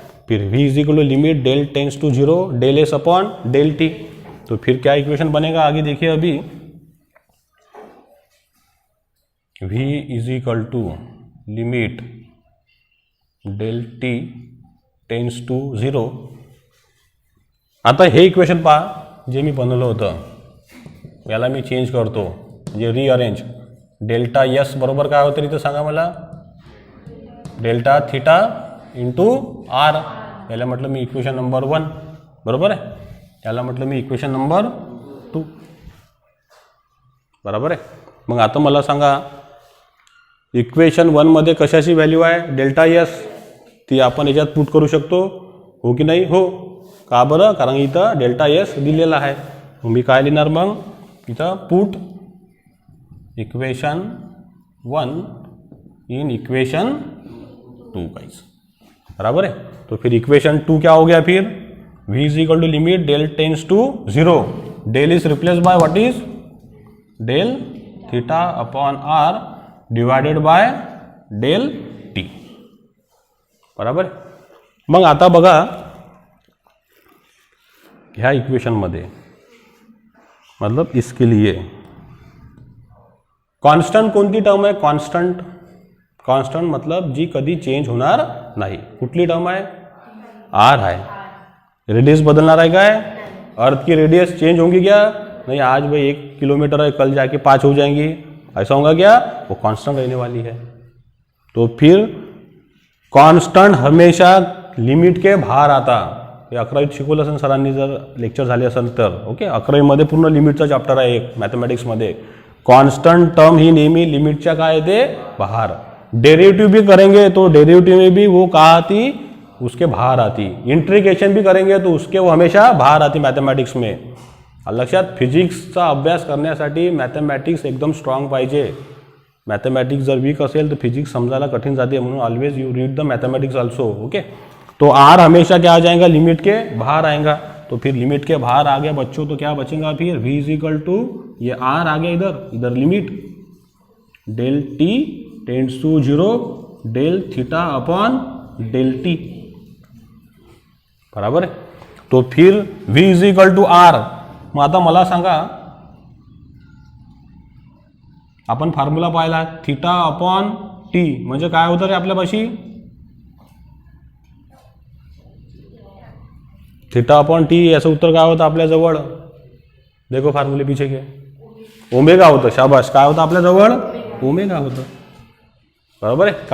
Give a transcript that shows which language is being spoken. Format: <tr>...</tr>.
<hi>फिर v is equal to limit del tends to zero del S upon del T, तो फिर क्या equation बनेगा, आगे देखिए अभी, v is equal to limit del T tends to zero.</hi> <mr>आता हे इक्वेशन पहा जे मी बनवलं होतं, याला मी चेंज करतो, म्हणजे रिअरेंज, डेल्टा यस बरोबर काय होतं इथं सांगा मला, डेल्टा थीटा इंटू आर, याला म्हटलं मी इक्वेशन नंबर 1, बरोबर आहे, याला म्हटलं मी इक्वेशन नंबर 2, बरोबर आहे। मग आता मला सांगा इक्वेशन 1 मध्ये कशाची व्हॅल्यू आहे, डेल्टा यस, ती आपण याच्यात पुट करू शकतो, हो की नाही, हो, का बरं, कारण इथं डेल्टा एस दिलेला आहे, मी काय लिहिणार मग, इथं</mr> <en>put equation 1 in equation 2 guys,</en> <hi>बराबर है। तो फिर इक्वेशन 2 क्या हो गया, फिर v is equal to limit del tends to zero, del is replace by what is, del theta upon are divided by del T, बराबर।</hi> <mr>मग आता बघा ह्या इक्वेशन मध्ये,</mr> <hi>मतलब इसके लिए</hi> <mr>कॉन्स्टंट कोणती टर्म आहे, कॉन्स्टंट, कॉन्स्टंट मतलब जी कधी चेंज होणार नाही, कुठली टर्म आहे,</mr> <hi>आर है।</hi> <mr>रेडियस बदलणार आहे काय,</mr> <hi>अर्थ की रेडियस चेंज होंगी क्या, नहीं, आज भाई 1 किलोमीटर है, कल जाके 5 हो जाएंगी, ऐसा होगा क्या, वो कांस्टेंट रहने वाली है। तो फिर कांस्टेंट हमेशा लिमिट के बाहर आता,</hi> <mr>हे 11वीत शिकवलं असेल सरांनी, जर लेक्चर झाले असेल तर, ओके, 11वीमध्ये पूर्ण लिमिटचा चॅप्टर आहे एक मॅथमॅटिक्समध्ये। कांस्टेंट टर्म ही नेहमी लिमिटच्या काय येते, बाहर।</mr> <hi>डेरिवेटिव भी करेंगे तो डेरिवेटिव में भी वो कहाँ आती, उसके बाहर आती। इंट्रीग्रेशन भी करेंगे तो उसके वो हमेशा बाहर आती मॅथमॅटिक्स में।</hi> <mr>लक्षात, फिजिक्सचा अभ्यास करण्यासाठी मॅथमॅटिक्स एकदम स्ट्रॉंग पाहिजे। मॅथमॅटिक्स जर वीक असेल तर फिजिक्स समजायला कठीण जाते, म्हणून</mr> <en>always you read the mathematics also,</en> <mr>okay.</mr> <hi>तो आर हमेशा क्या आ जाएगा, लिमिट के बाहर आएगा। तो फिर लिमिट के बाहर आ गया बच्चों, तो क्या बचेगा फिर v इज इक्वल टू, ये आर आ गया इधर limit del T tends to 0 del theta upon del T, बराबर</hi> <mr>आहे।</mr> <hi>तो फिर v is equal to are.</hi> <mr>मग आता मला सांगा, आपण फॉर्म्युला पाहिला थीटा अपॉन टी म्हणजे काय होतं रे आपल्यापाशी, थीटा अपॉन टी याचं उत्तर काय होतं आपल्याजवळ,</mr> <hi>देखो फॉर्म्युले पीछे के</hi> <mr>ओमेगा होतं, शाबाश, काय होतं आपल्याजवळ ओमेगा होतं, बरोबर आहे।</mr>